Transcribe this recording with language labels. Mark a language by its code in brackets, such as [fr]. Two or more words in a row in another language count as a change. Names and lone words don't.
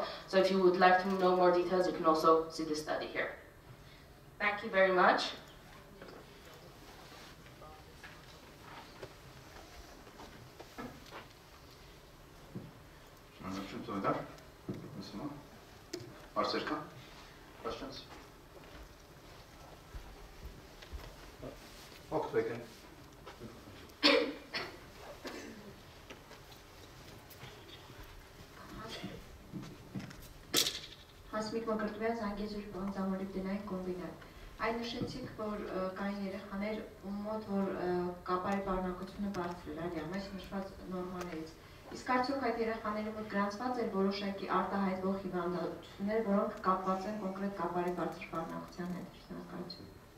[en] So if you would like to know more details, you can also see the study here. Thank you very much. Questions? Okay. [hy] Հասմիկ Մկրտվյան Զանգեզուր բանձամոլիբդենային կոմբինատ։ Այն նշեցիք, որ կային երեխաներ ում մոտ, որ կապարի պարունակությունը բարձր էր, այս նշված նորմաներից։ Իսկ արդյոք այդ երեխաների մոտ գրանցված էր որոշակի արտահայտվող հիվանդություններ, որոնք կապված են կոնկրետ կապարի բարձր պարունակության հետ, շնորհակալություն։